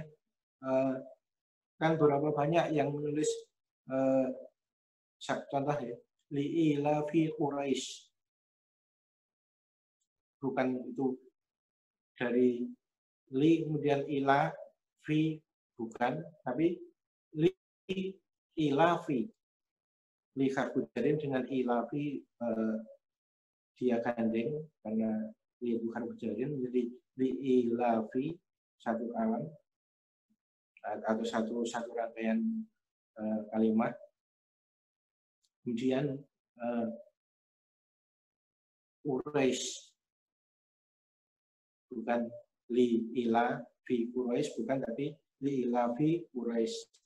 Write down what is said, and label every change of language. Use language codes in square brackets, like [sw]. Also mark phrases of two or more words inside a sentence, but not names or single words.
[id] Kan berapa banyak yang menulis contoh ya, [ar] لإيلاف قريش. [id] Bukan itu dari li kemudian [ar] إيلاف, [id] bukan, tapi [ar] لإيلاف. لِ حرف جر [id] dengan ila fi dia gandeng karena li bukan berjarin, menjadi [ar] لإيلاف, [id] satu alam atau satu rangkaian kalimat. Kemudian Quraisy, bukan [ar] لإيلاف قريش, [id] bukan, tapi [ar] لإيلاف قريش.